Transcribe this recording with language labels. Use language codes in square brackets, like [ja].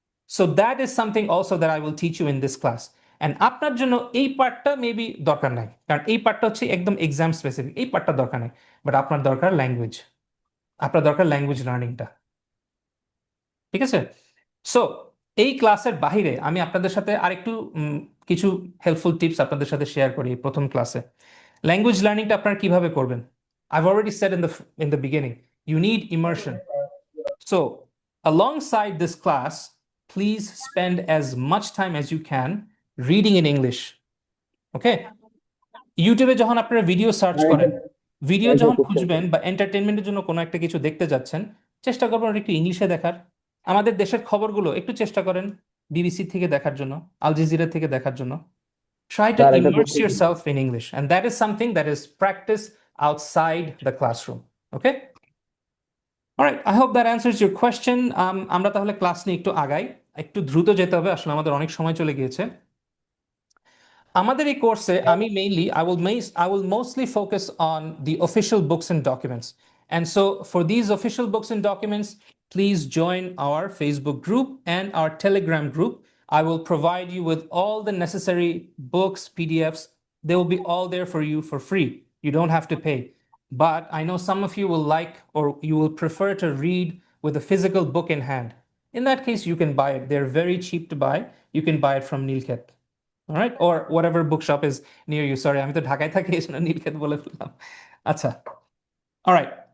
[en] So that is something also that I will teach you in this class. [bn] And আপনার জন্য এই পার্টটা maybe দরকার নাই, কারণ এই পার্টটা হচ্ছে একদম এক্সাম স্পেসিফিক, এই পার্টটা দরকার নেই। বাট আপনার দরকার ল্যাঙ্গুয়েজ, আপনার দরকার ল্যাঙ্গুয়েজ লার্নিংটা, ঠিক আছে? সো এই ক্লাসের বাহিরে আমি আপনাদের সাথে আরেকটু কিছু হেল্পফুল টিপস আপনাদের সাথে শেয়ার করি এই প্রথম ক্লাসে। ল্যাঙ্গুয়েজ লার্নিংটা আপনারা কিভাবে করবেন? [en] I've already said in the beginning, you need immersion. So, alongside this class, please spend as much time as you can reading in English. Okay? [bn] ইউটিউবে যখন আপনারা ভিডিও সার্চ করেন, ভিডিও যখন খুঁজবেন বা এন্টারটেনমেন্টের জন্য কোনো একটা কিছু দেখতে যাচ্ছেন, চেষ্টা করবেন ওটা একটু ইংলিশে দেখার। আমাদের দেশের খবরগুলো একটু চেষ্টা করেন বিবিসি থেকে দেখার জন্য, আল জাজিরা থেকে দেখার জন্য। [en] Try to [bn] স্যার একটা [en] immerse [bn] কোশ্চেন ছিল [en] yourself in English, and that is something that is practiced outside the classroom. Okay? All right, I hope that answers your question. [bn] আমরা তাহলে ক্লাস নিয়ে একটু আগাই, একটু দ্রুত যেতে হবে, আসলে আমাদের অনেক সময় চলে গিয়েছে। আমাদের এই কোর্সে আমি mainly [en] I will mostly focus on the official books and documents. And so for these official books and documents, please join our Facebook group and our Telegram group. I will provide you with all the necessary books, PDFs. They will be all there for you for free. You don't have to pay. But I know some of you will like, or you will prefer to read with a physical book in hand. In that case, you can buy it. They're very cheap to buy. You can buy it from Nilkhet. All right, or whatever bookshop is near you. [bn] Sorry, আমি তো ঢাকায় থাকি এজন্য নীলক্ষেত বলে ফেললাম। [en] আচ্ছা, all right.